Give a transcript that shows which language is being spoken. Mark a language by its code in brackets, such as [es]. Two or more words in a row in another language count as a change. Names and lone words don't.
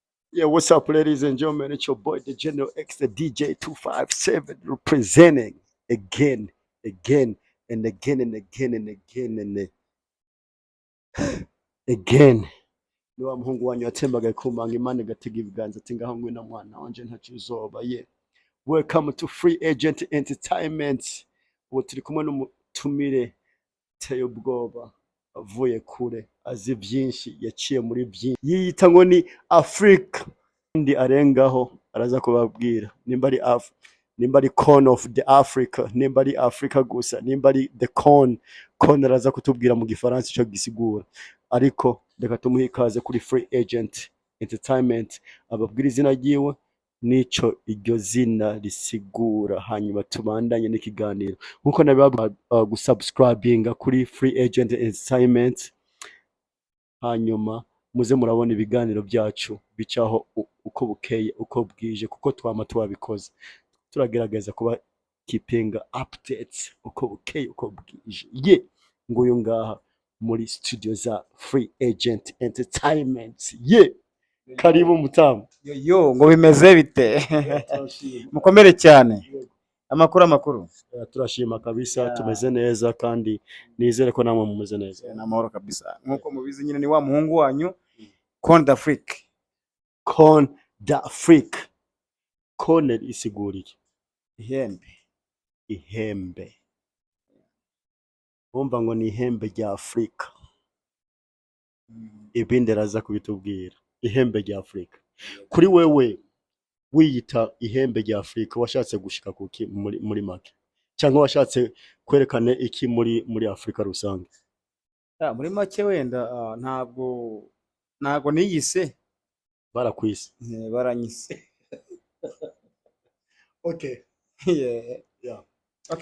[en] Yeah, what's up, ladies and gentlemen? It's your boy, the General X, the DJ 257, representing again, again, and again, and again, and again, and again. [rn] Niwa muhungu wanyu yatembaga kumanga Imana igatega ibiganza ati ngaho ngwino mwana wanje ntacyo uzoba. [en] Yeah. Welcome to Free Agent Entertainment. [rn] Ubu turi kumwe n'umutumire teye ubwoba avuye kure azi byinshi yaciye muri byinshi yiyita ngo ni Africa ndi arengaho araza kubabwira nimba ari [en] corn of the Africa, [rn] nimba ari Africa gusa, nimba ari [en] the corn [rn] araza kutubwira mu gifaransa icyo gisigura, ariko reka tumuhe ikaze kuri Free Agent Entertainment ababwira izina ryiwe nico iryo zina risigura, hanyuma tubandanye n'ikiganiro nkuko nabibabwira. Gusubscribinga kuri Free Agent Entertainment, hanyuma muze murabona ibiganiro byacu bicaho uko bukeye uko bwije, kuko twama twabikoze. Turagerageza kuba [en] keeping updates [rn] uko bukeye uko bwije. Ye nguyu ngaha muri studio za Free Agent Entertainment. Ye karibu mutamu. Yo ngo bimeze bite? Mukomere cyane. Amakuru turashima kabisa. Tumeze neza kandi nizere ko namwe mumeze neza. Namahoro kabisa. Nkuko mubizi nyine ni wa muhungu wanyu Corn d'Afrique. Corn d'Afrique. Corn isigura iki? Ihembe. Bumva ngo ni ihembe rya Afrika. Ibindi araza kubitubwira. Ihembe rya Afrika. Kuri wewe wiyita ihembe rya Afrika washatse gushika kuki muri make, cyangwa washatse kwerekana iki muri Afrika rusange? Muri make wenda ntago niyise barakwise. Baranyise. [en] Okay. Yeah. Okay.